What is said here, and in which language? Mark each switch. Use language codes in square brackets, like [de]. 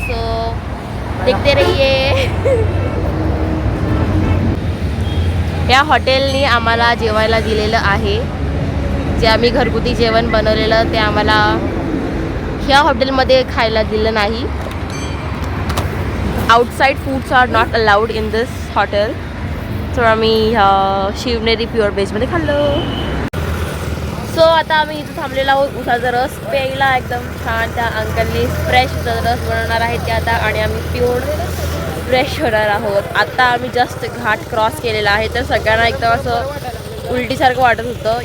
[hi] सो देखते रहिए। [mr] या हॉटेलनी आम्हाला जेवायला दिलेलं आहे, जे आम्ही घरगुती जेवण बनवलेलं ते आम्हाला ह्या हॉटेलमध्ये खायला दिलं नाही। [en] Outside foods are not allowed in this hotel. [mr] So आम्ही शिवनेरी प्युअर व्हेजमध्ये खाल्लं। सो आता आम्ही इथं थांबलेलो आहोत उसाचा रस प्यायला. एकदम छान त्या अंकलनी फ्रेश उसाचा रस बनवणार आहेत ते आता, आणि आम्ही पिऊन फ्रेश होणार आहोत. आता आम्ही जस्ट घाट क्रॉस केलेला आहे, तर सगळ्यांना एकदम असं उलटीसारखं वाटत होतं.